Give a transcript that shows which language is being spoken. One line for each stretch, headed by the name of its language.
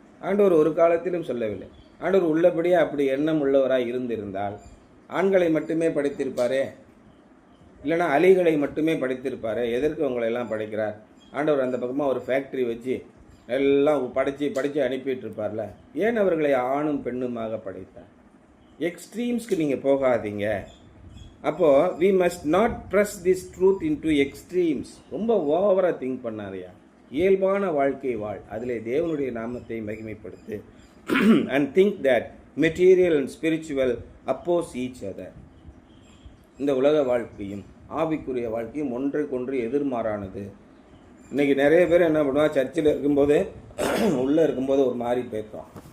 Tamil: ஆண்டவர் ஒரு காலத்திலும் சொல்லவில்லை. ஆண்டவர் உள்ளபடியே அப்படி எண்ணம் உள்ளவராக இருந்திருந்தால் ஆண்களை மட்டுமே படித்திருப்பாரே, இல்லைனா அலிகளை மட்டுமே படித்திருப்பாரே. எதற்கு உங்களை எல்லாம் படைக்கிறார்? ஆண்டவர் அந்த பக்கமாக ஒரு ஃபேக்ட்ரி வச்சு எல்லாம் படித்து அனுப்பிட்டு இருப்பார்ல. ஏன் அவர்களை ஆணும் பெண்ணுமாக படைத்தார்? எக்ஸ்ட்ரீம்ஸ்க்கு நீங்கள் போகாதீங்க. அப்போது
English: we must not press this truth into extremes.
Tamil: ரொம்ப ஓவராக திங்க் பண்ணாதையா, இயல்பான வாழ்க்கை வாழ், அதிலே தேவனுடைய நாமத்தை மகிமைப்படுத்து.
English: and think that material and spiritual oppose each other.
Tamil: இந்த உலக வாழ்க்கையும் ஆவிக்குரிய வாழ்க்கையும் ஒன்றைக்கொன்று எதிர்மாறானது. இன்றைக்கி நிறைய பேர் என்ன பண்ணுவாங்க? சர்ச்சில் இருக்கும்போது உள்ளே இருக்கும்போது ஒரு மாதிரி பேசுவோம்.